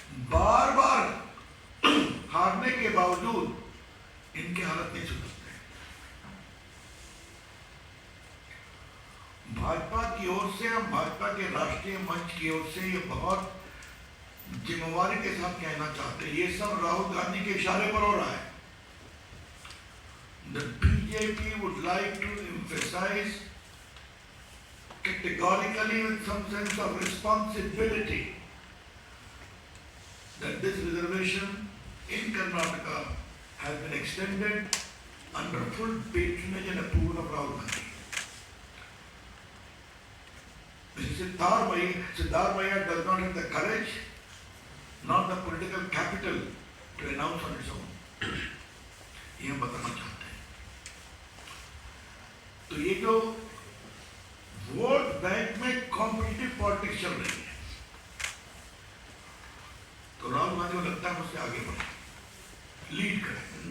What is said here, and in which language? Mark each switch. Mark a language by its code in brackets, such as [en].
[hi] बार बार हारने के बावजूद इनके हालत नहीं सुधरते। भाजपा की ओर से, हम भाजपा के राष्ट्रीय मंच की ओर से ये बहुत जिम्मेवारी के साथ कहना चाहते हैं, ये सब राहुल गांधी के इशारे पर हो रहा है। [en] The BJP would like to emphasize categorically with some sense of responsibility that this reservation in Karnataka has been extended under full patronage and approval of Rahul Gandhi. Siddharth Maya does not have the courage nor the political capital to announce on its own. [hi] ये हम बताना चाहते हैं। तो ये जो vote bank में competitive politics चल रही है, तो राहुल गांधी को लगता है मुझसे आगे बढ़े, लीड करे।